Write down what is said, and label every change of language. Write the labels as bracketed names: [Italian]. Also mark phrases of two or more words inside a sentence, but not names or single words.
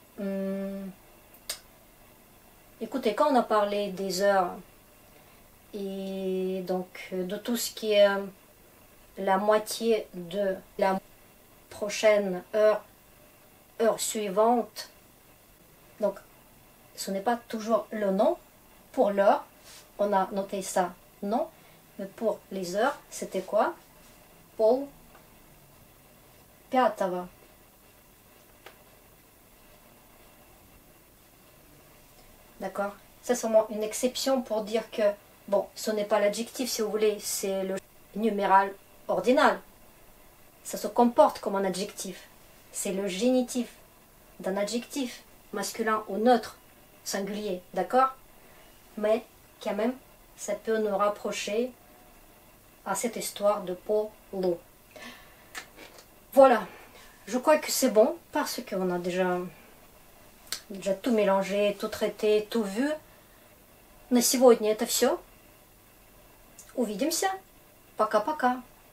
[French] Écoutez, quand on a parlé des heures, et donc de tout ce qui est la moitié de la prochaine heure, heure suivante, donc ce n'est pas toujours le nom. Pour l'heure, on a noté ça, non. Mais pour les heures, c'était quoi? [Russian] Пол пятого. [French] D'accord? C'est seulement une exception pour dire que, bon, ce n'est pas l'adjectif si vous voulez, c'est le numéral ordinal. Ça se comporte comme un adjectif. C'est le génitif d'un adjectif, masculin ou neutre, singulier, d'accord? Mais quand même, ça peut nous rapprocher à cette histoire de polo. Voilà, je crois que c'est bon parce qu'on a déjà tout mélangé, tout traité, tout vu. [Russian] На сегодня это все. Увидимся. Пока-пока.